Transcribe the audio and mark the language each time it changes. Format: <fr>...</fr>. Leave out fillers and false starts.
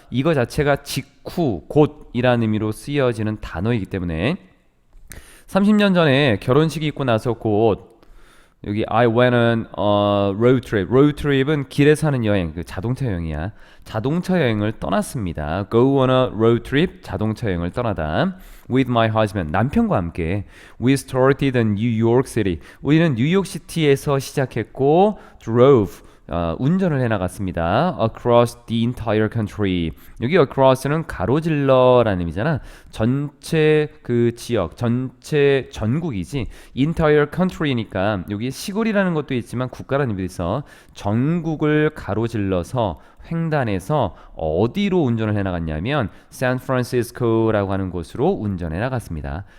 <ko>이거 자체가 직후, 곧 이라는 의미로 쓰여지는 단어이기 때문에 30년 전에 결혼식이 있고 나서 곧 여기</ko> <en>I went on a road trip.</en> <ko>road trip은 길에서 하는 여행, 그 자동차 여행이야. 자동차 여행을 떠났습니다.</ko> <en>Go on a road trip,</en> <ko>자동차 여행을 떠나다.</ko> <en>With my husband,</en> <ko>남편과 함께.</ko> <en>We started in New York City.</en> <ko>우리는 뉴욕시티에서 시작했고 drove, 운전을 해나갔습니다.</ko> <en>Across the entire country.</en> <ko>여기 across는 가로질러라는 의미잖아. 전체 그 지역, 전체 전국이지. entire country니까 여기 시골이라는 것도 있지만 국가라는 의미도 있어. 전국을 가로질러서 횡단해서 어디로 운전을 해나갔냐면 샌프란시스코라고 하는 곳으로 운전해 나갔습니다.</ko>